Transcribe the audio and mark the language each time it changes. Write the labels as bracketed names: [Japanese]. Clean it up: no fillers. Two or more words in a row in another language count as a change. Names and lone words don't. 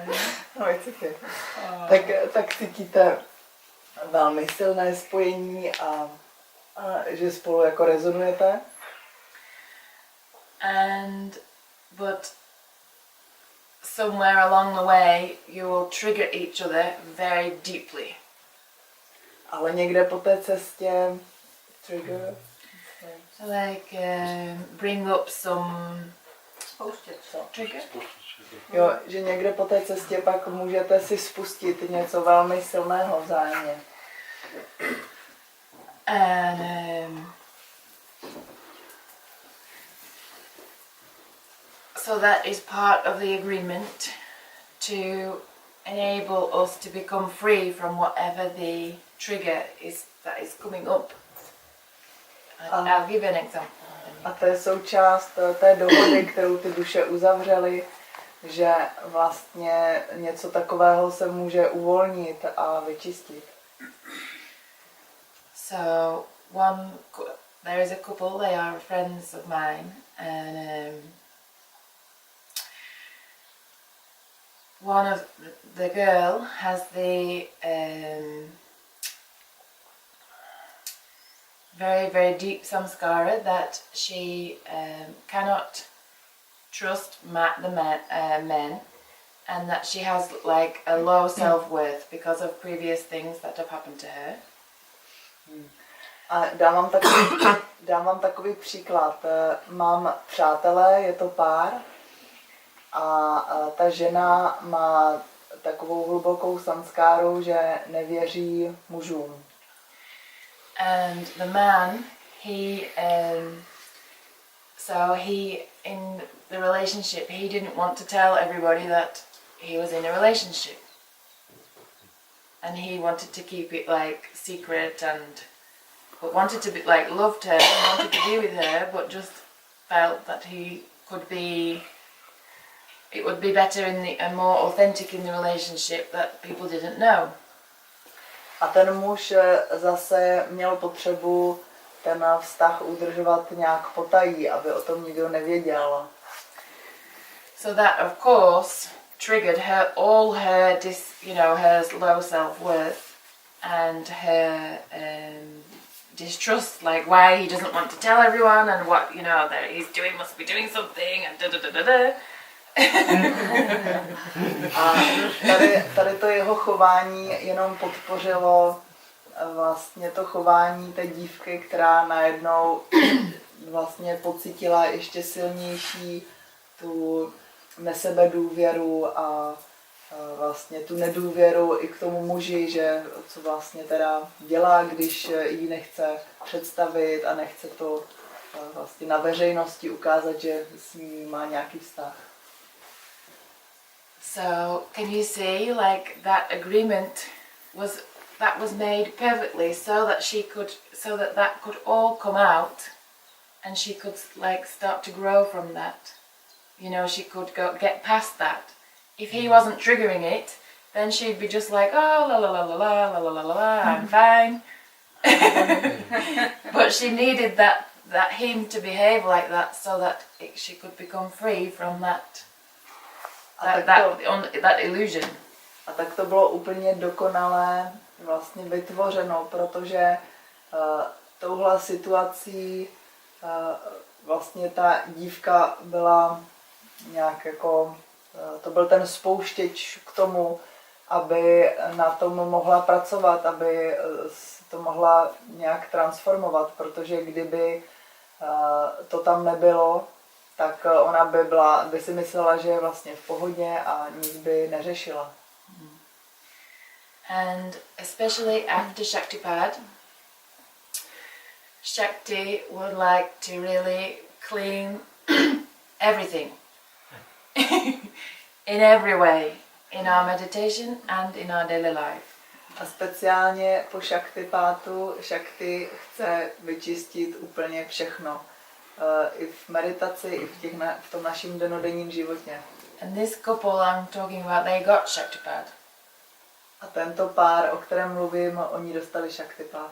[English] no, it's okay. [Czech] Tak cítíte velmi silné spojení a že spolu jako rezonujete. [English] But somewhere along the way you will trigger each other very deeply. [Czech] Ale někde po té cestě trigger. [English] Bring up some trigger. [Czech] Jo, že někde po té cestě pak můžete si spustit něco velmi silného vzájemně. [English] And so that is part of the agreement to enable us to become free from whatever the trigger is that is coming up. I'll give you an example. [Czech] A to je součást té dohody, kterou ty duše uzavřely, že vlastně něco takového se může uvolnit a vyčistit. [English] So there is a couple, they are friends of mine, and one of the girl has the very, very deep samskara that she cannot trust the men, and that she has like a low self-worth because of previous things that have happened to her. [Czech] A dám vám takový příklad. Mám přátelé, je to pár, a ta žena má takovou hlubokou samskáru, že nevěří mužům. [English] And the man, in the relationship, he didn't want to tell everybody that he was in a relationship. And he wanted to keep it like secret, but wanted to be like, loved her and wanted to be with her, but just felt that it would be better and more authentic in the relationship that people didn't know. [Czech] A ten muž zase měl potřebu ten vztah udržovat nějak potají, aby o tom nikdo nevěděl. [English] So that of course triggered her her low self-worth and her distrust, like why he doesn't want to tell everyone and what that he's doing, must be doing something and da. [Czech] A tady to jeho chování jenom podpořilo vlastně to chování té dívky, která najednou vlastně pocítila ještě silnější tu nesebedůvěru a vlastně tu nedůvěru i k tomu muži, že co vlastně teda dělá, když jí nechce představit a nechce to vlastně na veřejnosti ukázat, že s ní má nějaký vztah. [English] So can you see, like, that agreement was made perfectly so that could all come out, and she could like start to grow from that. She could get past that. If he wasn't triggering it, then she'd be just like, oh, la la la la la la la la la, I'm fine. But she needed that him to behave like that so that she could become free from that illusion. [Czech] A tak to bylo úplně dokonale vlastně vytvořeno, protože touhle situací vlastně ta dívka byla nějak jako, to byl ten spouštěč k tomu, aby na tom mohla pracovat, aby to mohla nějak transformovat, protože kdyby to tam nebylo, tak ona by si myslela, že je vlastně v pohodě a nic by neřešila. [English] And especially after Shaktipad, Shakti would like to really clean everything in every way, in our meditation and in our daily life. [Czech] A speciálně po Shaktipátu Shakti chce vyčistit úplně všechno. I v meditaci, i v tom našem denodenním životě. [English] And this couple I'm talking about, they got Shaktipat. [Czech] A tento pár, o kterém mluvím, oni dostali Shaktipát.